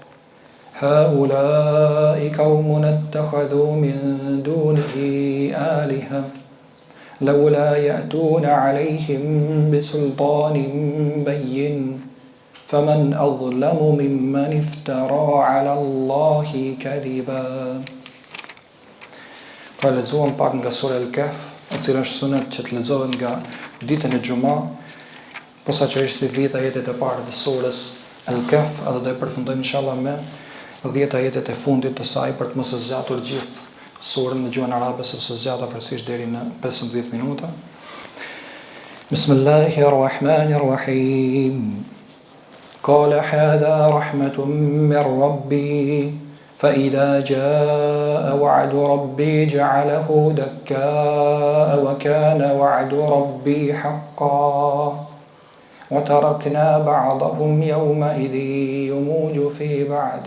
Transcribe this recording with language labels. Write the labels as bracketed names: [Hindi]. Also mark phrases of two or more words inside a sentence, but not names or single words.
[Arabic] هؤلاء قوم اتخذوا من دونه آلهة لولا يأتون عليهم بسلطان بين فمن أظلم ممن افترى على الله كذبا. [Albanian] Pra lexuam pak nga sura Al-Kahf, e cila është sunet që të lexohet nga ditën e Xuma, posaçërisht 10 ajetet e parë të surës Al-Kahf, edhe do e përfundojmë inshallah me 10 ajetet e fundit të saj për të mos zgjatur gjithë surën në gjuhën arabe sepse zgjat afërsisht deri në 15 minuta. [Arabic] Bismillahirrahmanirrahim. قال هذا رحمة من ربي فإذا جاء وعد ربي جعله دكاء وكان وعد ربي حقا وتركنا بعضهم يومئذ يموج في بعض